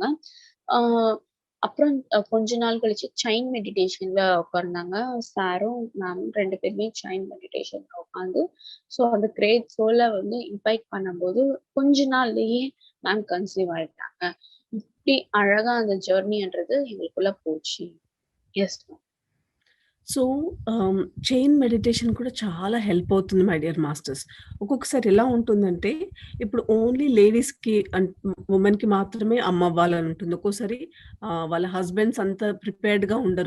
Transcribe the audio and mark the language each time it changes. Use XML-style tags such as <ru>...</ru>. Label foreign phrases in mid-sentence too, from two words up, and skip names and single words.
<ta>ஆ அப்புறம் கொஞ்ச நாள் கழிச்சு</ta> <en>chain meditationல</en> <ta>உட்கார்ந்தாங்க. சாரும், மேமும் 2 பேருமே</ta> <en>chain meditationல</en> <ta>உட்காந்து, ஸோ அந்த</ta> <en>great soul</en> <ta>வந்து இன்வைட் பண்ணும்போது, கொஞ்ச நாள்லயே மேம் கன்சீவ் ஆயிட்டாங்க. இப்டி அழகா அந்த ஜர்னின்றது எங்களுக்குள்ள போச்சு.</ta> <en>yes ma'am.</en> <te>సో,</te> <en>chain meditation</en> <te>కూడా చాలా హెల్ప్ అవుతుంది</te> <en>my dear masters.</en> <te>ఒక్కొక్కసారి ఎలా ఉంటుందంటే, ఇప్పుడు ఓన్లీ లేడీస్‌కి వుమెన్‌కి మాత్రమే అమ్మ అవ్వాలని ఉంటుంది. ఒక్కోసారి వాళ్ళ హస్బెండ్స్ అంత ప్రిపేర్డ్‌గా ఉండరు.</te>